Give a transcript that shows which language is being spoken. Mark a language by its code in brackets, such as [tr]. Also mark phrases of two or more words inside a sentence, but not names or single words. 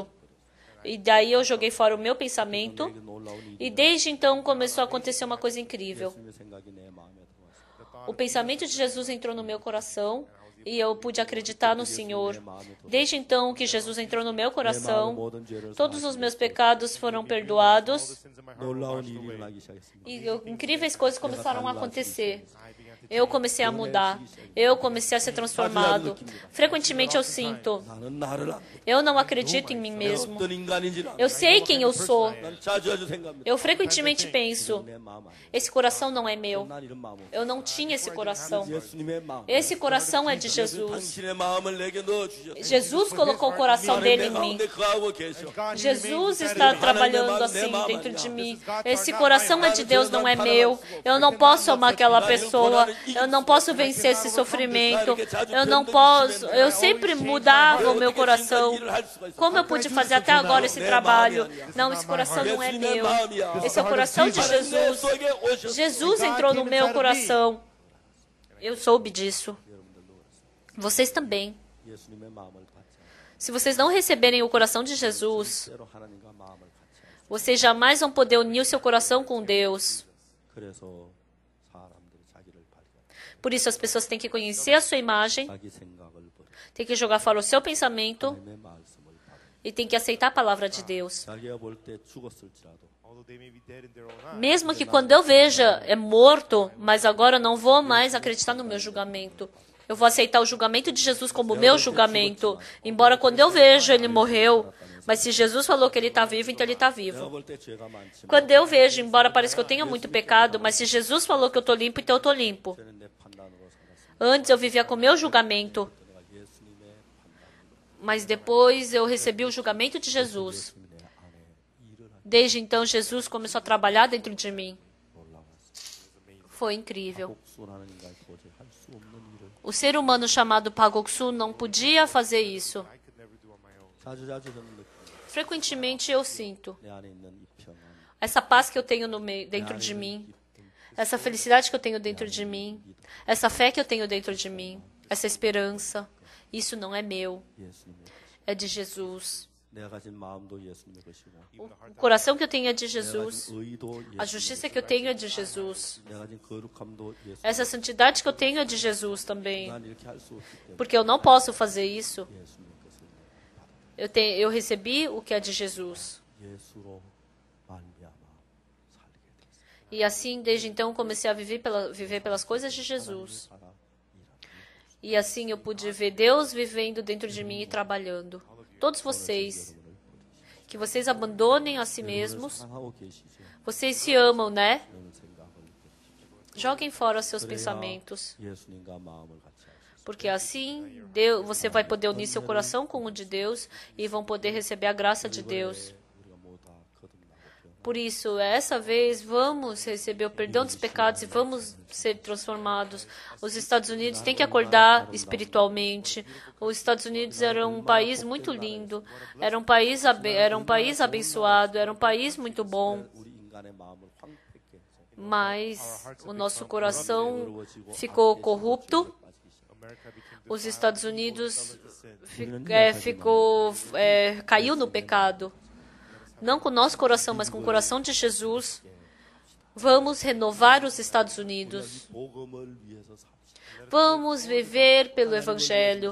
[pt] E daí eu joguei fora o meu pensamento. E desde então começou a acontecer uma coisa incrível. o pensamento de Jesus entrou no meu coração e eu pude acreditar no Senhor. Desde então que Jesus entrou no meu coração, todos os meus pecados foram perdoados [ko] 놀라운 일이 일어나기 시작했습니다. [pt] e incríveis coisas começaram a acontecer. Eu comecei a mudar. Eu comecei a ser transformado. Frequentemente eu sinto, [ko] 나는 나를 안 믿어. [pt] eu não acredito em mim mesmo. [ko] 어떤 인간인지는 [pt] Eu sei quem eu sou. [ko] 난 자주 생각합니다. [pt] Eu frequentemente penso, [ko] 내 마음 아니야. [pt] esse coração não é meu. [ko] 난 이런 마음 없어. [pt] Eu não tinha esse coração. [ko] 예수님의 마음. [pt] Esse coração é de Jesus. [ko] 당신의 마음을 내게 넣어 주셨어요. [pt] Jesus colocou o coração dele em mim. [ko] 거하고 계셔. [pt] Jesus está trabalhando assim dentro de mim. Esse coração é de Deus, não é meu. Eu não posso amar aquela pessoa. Eu não posso vencer esse sofrimento. Eu não posso. Eu sempre mudava o meu coração. Como eu pude fazer até agora esse trabalho? Não, esse coração não é meu. Esse é o coração de Jesus. Jesus entrou no meu coração. Eu soube disso. Vocês também. [ko] 예수님의 마음을 받지 [pt] Se vocês não receberem o coração de Jesus, [ko] 않으면 하나님과 마음을 같이 하세요. [pt] vocês jamais vão poder unir o seu coração com Deus. [ko] 그래서 사람들이 자기를 발견. [pt] Por isso, as pessoas têm que conhecer a sua imagem, [ko] 자기 생각을 버려. [pt] têm que jogar fora o seu pensamento [ko] 하나님의 말씀을 받아. [pt] e têm que aceitar a palavra de Deus. [ko] 자기가 볼 때 죽었을지라도 [en] Although they may be dead in their own eyes, [pt] Mesmo que quando eu veja é morto, mas agora eu não vou mais acreditar no meu julgamento. Eu vou aceitar o julgamento de Jesus como meu julgamento. Embora quando eu vejo ele morreu, mas se Jesus falou que ele está vivo, então ele está [ko] 내가 [pt] vivo. [ko] 볼 때 죄가 많지만 [pt] Quando eu vejo, embora pareça que eu tenha muito pecado, mas se Jesus falou que eu estou limpo, então eu estou limpo. [ko] 저는 내 판단으로 살았습니다. [pt] Antes eu vivia com o meu julgamento, [ko] 내가 예수님의 판단, [pt] mas depois eu recebi o julgamento de Jesus. [ko] 예수님의 내 안에 일을 할 [pt] Desde então, Jesus começou a trabalhar dentro de mim. [ko] 놀라웠어요. [pt] Foi incrível. [ko] 복수라는 인간이 도저히 할 수 없는 일을 [pt] O ser humano chamado Pagoksu não podia fazer isso. [en] I could never do on my own. [ko] 자주자주 저는 느낍니다. [pt] Frequentemente eu sinto [ko] 내 안에 있는 이 평안, [pt] essa paz que eu tenho no meio, dentro de mim, essa felicidade que eu tenho dentro de mim, essa fé que eu tenho dentro de mim, essa esperança. Isso não é meu, [ko] 예수님의 [pt] é de Jesus. [ko] 내가 가진 마음도 예수님의 것이고 [pt] O coração que eu tenho é de [ko] 내가 [pt] Jesus. [ko] 가진 의도 [pt] A [ko] 예수님의 [pt] justiça que eu tenho é de Jesus. [ko] 내가 가진 거룩함도 예수님. [pt] Essa santidade que eu tenho é de Jesus também. 난 이렇게 할 수 없기 때문에 Porque eu não posso fazer isso. [ko] 예수님의 것을 [pt] Eu recebi o que é de Jesus. [ko] 예수로 말미암아 살게 됐어요. [pt] E assim, desde então, comecei a viver pelas coisas de Jesus. [ko] 살아 일하는 [pt] E assim eu pude ver Deus vivendo dentro de mim e trabalhando. Todos vocês, que vocês abandonem a si mesmos. [ko] 사랑하고 계시죠. [pt] Vocês se amam, né? [ko] 이런 생각을 버리십시오. [pt] Joguem fora seus [ko] 그래야 [pt] pensamentos. [ko] 예수님과 마음을 같이 하시죠. [pt] Porque assim você vai poder unir seu coração com o de Deus e vão poder receber a graça de Deus. [ko] 우리가 모두 다 거듭나고 변화. [pt] Por isso, essa vez, vamos receber o perdão dos pecados e vamos ser transformados. Os Estados Unidos têm que acordar espiritualmente. Os Estados Unidos era um país muito lindo, era um país abençoado, era um país muito bom. [ko] 우리 인간의 마음을 황폐케 해서 [pt] Mas o nosso coração ficou corrupto. [en] America became [pt] Os Estados Unidos [en] defiled. [pt] caiu no pecado. Não com o nosso coração, mas com o coração de Jesus. Vamos renovar os Estados Unidos. [ko] 복음을 위해서 삽시다. [pt] Vamos viver pelo Evangelho.